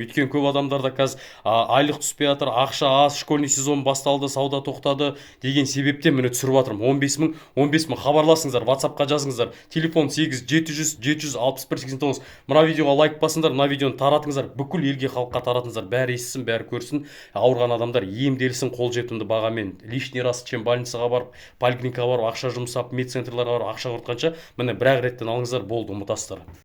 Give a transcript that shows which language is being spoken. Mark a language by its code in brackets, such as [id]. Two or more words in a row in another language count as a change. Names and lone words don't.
[kk] Өйткені көп адамдарда қазір айлық түспей жатыр, ақша аз, [ru] школьный сезон [kk] басталды, сауда тоқтады деген себептен міне түсіріп жатырмын. 15 мың, 15 мың хабарласыңыздар, WhatsApp-қа жазыңыздар. Телефон 8 700 761 89. Мына видеоға лайк басыңдар, мына видеоны таратыңыздар, бүкіл елге, халыққа таратыңыздар. Бәрі естісін, бәрі көрсін. Ауырған адамдар емделсін қолжетімді бағамен. [ru] Лишний раз чем [kk] больницаға барып, поликлиникаға барып, ақша жұмсап, медцентрларға барып ақша құртқанша, міне бір-ақ реттен алыңыздар, болды, ұмытасыздар.